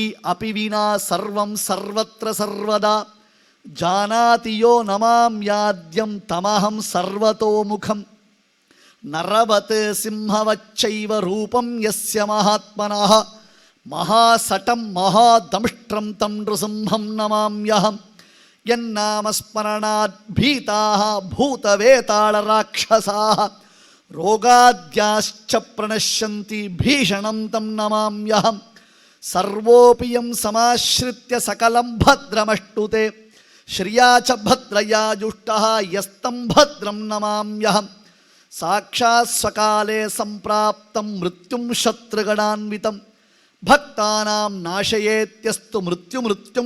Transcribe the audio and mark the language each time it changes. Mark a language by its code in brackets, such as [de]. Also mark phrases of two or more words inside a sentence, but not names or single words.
[sa] अपि विना सर्वं सर्वत्र सर्वदा जानाति यो नमाम्याद्यम् तमहं सर्वतोमुखम् नरवत् सिंहवच्चैव रूपं यस्य महात्मनः महासटं महादंष्ट्रं तं नृसिंहं नमाम्यहम् यन्नामस्मरणात् भीताः भूतवेतालराक्षसाः ரோகாத்யாश्च प्रणश्यन्ति भीषणं तं नमाम्यहम् सर्वोऽपि यं समाश्रित्य सकलं भद्रमष्टुते श्रिया च भद्रया जुष्टः यस्तं भद्रं नमाम्यहम् साक्षात् स्वकाले सम्प्राप्तं मृत्युं शत्रुगणान्वितं भक्तानां नाशयेत्यस्तु मृत्युं